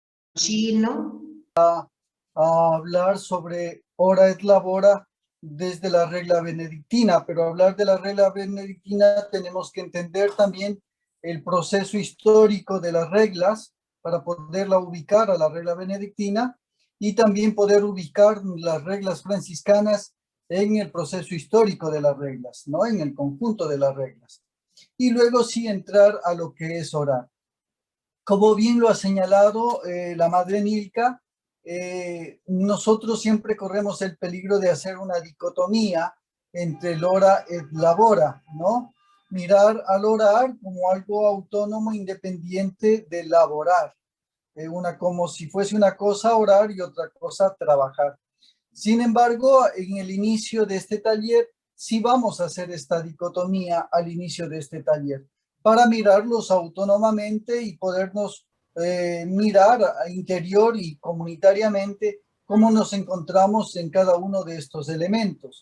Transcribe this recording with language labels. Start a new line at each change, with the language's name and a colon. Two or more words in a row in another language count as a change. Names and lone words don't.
Spanish: chino. A hablar sobre
Latin: hora et labora
Spanish: desde la regla benedictina, pero hablar de la regla benedictina tenemos que entender también el proceso histórico de las reglas para poderla ubicar a la regla benedictina y también poder ubicar las reglas franciscanas en el proceso histórico de las reglas, ¿no? En el conjunto de las reglas. Y luego sí entrar a lo que es orar. Como bien lo ha señalado la madre Nilka, nosotros siempre corremos el peligro de hacer una dicotomía entre el
Latin: ora et labora,
Spanish: ¿no? Mirar al orar como algo autónomo, independiente de laborar. Como si fuese una cosa orar y otra cosa trabajar. Sin embargo, en el inicio de este taller, sí vamos a hacer esta dicotomía al inicio de este taller, para mirarlos autónomamente y podernos mirar interior y comunitariamente cómo nos encontramos en cada uno de estos elementos.